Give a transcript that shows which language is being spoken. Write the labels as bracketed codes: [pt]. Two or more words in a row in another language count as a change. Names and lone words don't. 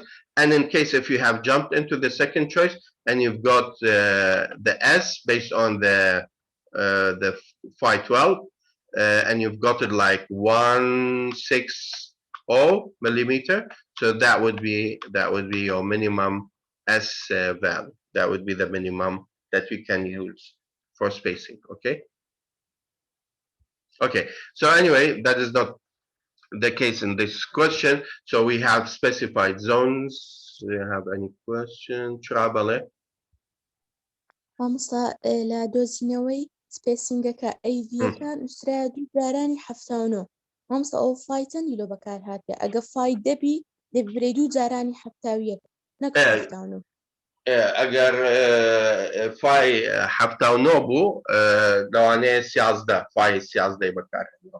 [en] And in case if you have jumped into the second choice and you've got the S based on the phi 12, and you've got it like 160 millimeter, so that would be your minimum S value. That would be the minimum that you can use for spacing. Okay. Okay. So anyway, that is not the case in this question. So we have specified zones. Do you have any question? Trabale? [ckb] مامۆستا لە دۆزینەوەی سپێسینگەکە ئەیڤیەکان نووسرا دوو جارانی هەفتانۆ مامۆستا ئەو فای چەندی لۆ بەکار هاتێ ئەگە فای دەبی دەبرێ دوو جارانی هەفتاویەک نەک هەفتانۆ ئەگەر فای هەفتانۆ بوو لەوانەیە 11 فای 11 بەکارهێنەوە